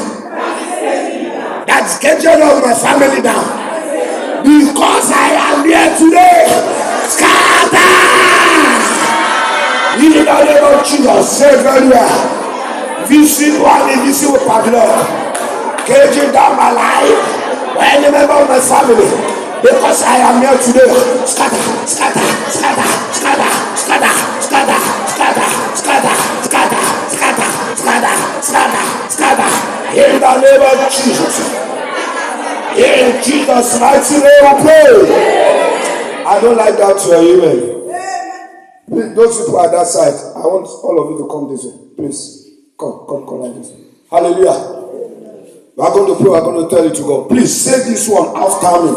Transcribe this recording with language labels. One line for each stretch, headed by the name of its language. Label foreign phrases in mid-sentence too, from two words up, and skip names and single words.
English: That is caging of my family down. Because I am here today. Scatter. In the name of Jesus. Say very well. Visible and invisible padlock. Caging down my life. Any member of my family. Because I am here today. Scatter. Scatter. Scatter. Scatter. Scatter. Scatter. Scatter. Scatter. Scatter. Scatter. Scatter. Scatter. Scatter. In the name of Jesus. In Jesus' mighty name we pray. I don't like that to your amen. Please, those people at that side, I want all of you to come this way. Please. Come like this. Hallelujah. We are going to pray, we are going to tell it to God. Please say this one after me.